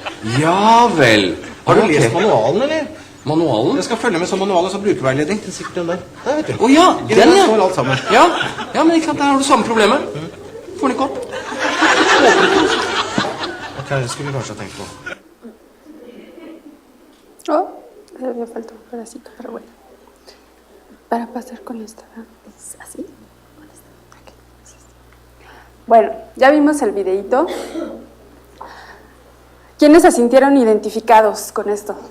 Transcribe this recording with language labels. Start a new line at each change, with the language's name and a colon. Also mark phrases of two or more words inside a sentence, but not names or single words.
Norwegian: Ja vel. Har du Ok. lest manualen, eller? Manualen? Jeg skal følge med som manual og så brukerveiledning. Det er sikkert den der. Der, vet du. Å ja, I den, der ja. står alt sammen. Ja, men ikke sant, der har du samme problemet. Får den ikke opp. Ok, det skulle vi kanskje ha tenkt på.
Spanish: Oh, me falta un pedacito, pero bueno. Para pasar con esta, ¿verdad? Es así. Ok. Bueno, ya vimos el videíto. ¿Quiénes se sintieron identificados con esto?